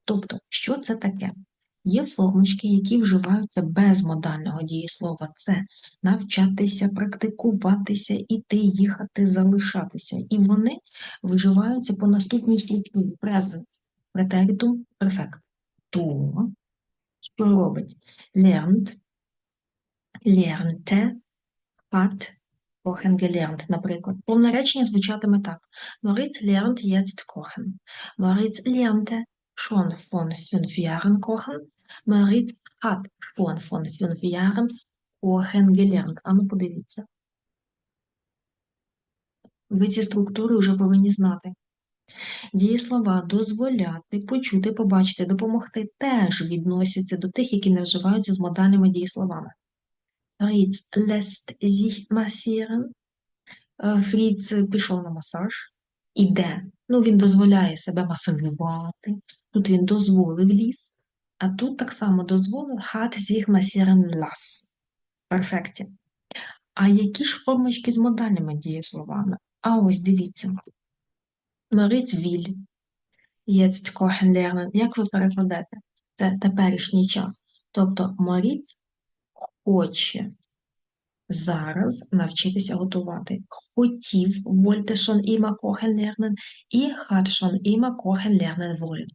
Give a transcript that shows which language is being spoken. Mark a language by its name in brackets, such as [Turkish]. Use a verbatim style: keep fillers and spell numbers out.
[Ukrainian] Тобто, що це таке? Є формочки, які вживаються без модального дієслова. Це навчатися, практикуватися, іти, їхати, залишатися. І вони вживаються по наступній структурі. Presence, претеритум, перфект. То, що робить? [German] Lernt, lernte, hat, kochen gelernt, [Ukrainian] наприклад. Повне речення звучатиме так. [German] Moritz lernt jetzt kochen. Moritz lernte schon von fünf Jahren kochen. Moritz hat schon von fünf Jahren kochen gelernt. [Ukrainian] А ну подивіться. Ви ці структури вже повинні знати. Дієслова дозволяти, почути, побачити, допомогти теж відносяться до тих, які не вживаються з модальними дієсловами. [German] Фріц lässt sich massieren. [Ukrainian] Е, Фріц пішов на масаж. Іде. Ну, він дозволяє себе масажувати. Тут він дозволив ліс. А тут так само дозволив [German] hat sich massieren lassen. [Ukrainian] Перфекті. А які ж формочки з модальними дієсловами? А ось дивіться. [German] Moritz will jetzt kochen lernen. [Ukrainian] Як ви перекладете? Це теперішній час. Тобто Moritz хоче зараз навчитися готувати. Хотів, [German] wollte schon immer kochen lernen [Ukrainian] і [German] hat schon immer kochen lernen wollen.